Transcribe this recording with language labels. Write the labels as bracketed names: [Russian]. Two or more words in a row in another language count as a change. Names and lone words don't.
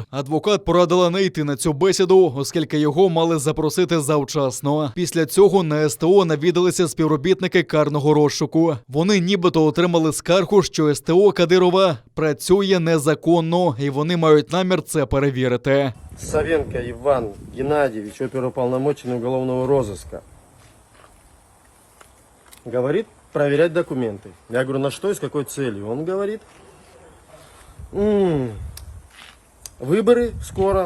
[Ukrainian] Адвокат порадила не йти на цю бесіду, оскільки його мали запросити завчасно. Після цього на СТО навідалися співробітники карного розшуку. Вони нібито отримали скаргу, що СТО Кадирова працює незаконно, і вони мають намір це перевірити. [Russian] Савенко Иван Геннадьевич, оперуполномоченный уголовного розыска, говорит проверять документы. Я говорю, на что и с какой целью? Он говорит, выборы скоро.